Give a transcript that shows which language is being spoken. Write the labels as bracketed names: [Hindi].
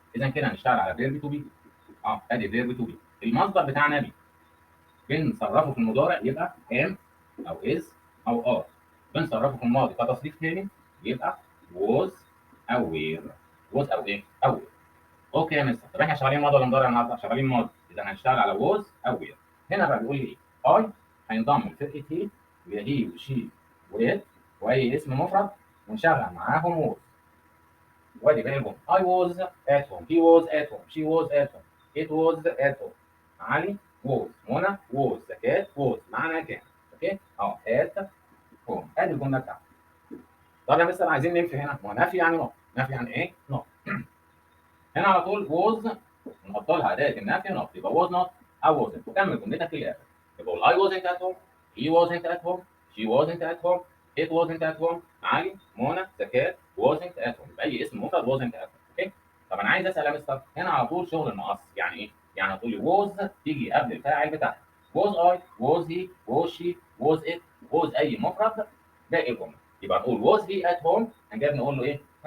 [Arabic] اذا كده هنشتغل على فيرب تو بي. ادي فيرب تو بي، المصدر بتاعنا بي، بنصرفه في المضارع يبقى ام او از او ار، بنصرفه في الماضي كتصريف تاني يبقى was او were. was او ايه؟ او were. اوكي يا مستر، طب احنا شغالين ماضي ولا مضارع النهارده؟ شغالين ماضي، اذا هنشتغل على was او were. هنا بقى بيقول لي ايه؟ اي هينضم لفرقه هي، وهي هي وشي وات واي اسم مفرد ونشغل معاهم was. وادي باقي الجمله [English] I was at home, he was at home, she was at home, it was at home. [Arabic] علي was، منى was، زكاة was، معنى كان. اوكي at home. ادي الجمله بتاعتي. طب يا مستر عايزين ننفي هنا، ما هو نفي يعني نقط، نفي يعني ايه؟ نقط. هنا على طول was نحط لها اداه النفي نقط، يبقى was not او wasn't، وكمل جملتك للاخر. يبقى [English] I wasn't at home, he wasn't at home, she wasn't at home, it wasn't at home. [Arabic] علي منى زكاة [English] wasn't at home، [Arabic] يبقى اي اسم مفرد wasn't at home. اوكي. طب انا عايز اسال يا مستر هنا على طول شغل المقص، يعني ايه؟ يعني هتقول لي was تيجي قبل الفاعل بتاعها، was I was he was she was it was اي مفرد باقي الجمله. يبقى نقول [English] was he at home، [Arabic] هنجيب نقول له ايه؟